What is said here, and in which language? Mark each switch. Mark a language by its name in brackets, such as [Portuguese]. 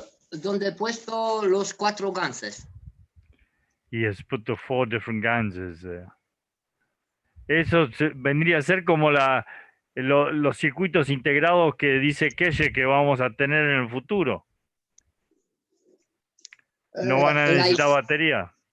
[Spanish] Donde he puesto los 4 ganses. [English] He has put the 4 different ganses there. [Spanish] Eso vendría a ser como los circuitos integrados que dice Keshe que vamos a tener en el futuro. No van a necesitar batería.